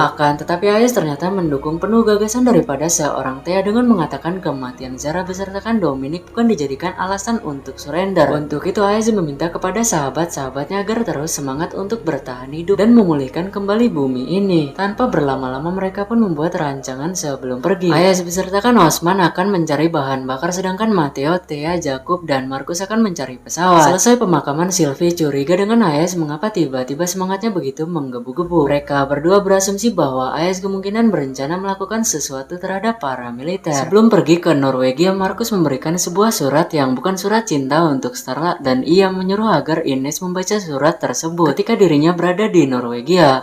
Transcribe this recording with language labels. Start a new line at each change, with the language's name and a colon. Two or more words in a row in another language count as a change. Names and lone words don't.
Indonesian: Akan tetapi Ayaz ternyata mendukung penuh gagasan daripada seorang Thea dengan mengatakan kematian Zara besertakan Dominic bukan dijadikan alasan untuk surrender. Untuk itu Ayaz meminta kepada sahabat-sahabatnya agar terus semangat untuk bertahan hidup dan memulihkan kembali bumi ini. Tanpa berlama-lama mereka pun membuat rancangan sebelum pergi. Ayaz besertakan Osman akan mencari bahan bakar sedangkan Matteo, Thea, Jacob, dan Marcus akan mencari pesawat. Selesai pemakaman, Sylvie curiga dengan Ayaz mengapa tiba-tiba semangatnya begitu menggebu-gebu. Mereka berdua berasumsi bahwa Ayaz kemungkinan berencana melakukan sesuatu terhadap para militer. Sebelum pergi ke Norwegia, Marcus memberikan sebuah surat yang bukan surat cinta untuk Starla dan ia menyuruh agar Ines membaca surat tersebut ketika dirinya berada di Norwegia.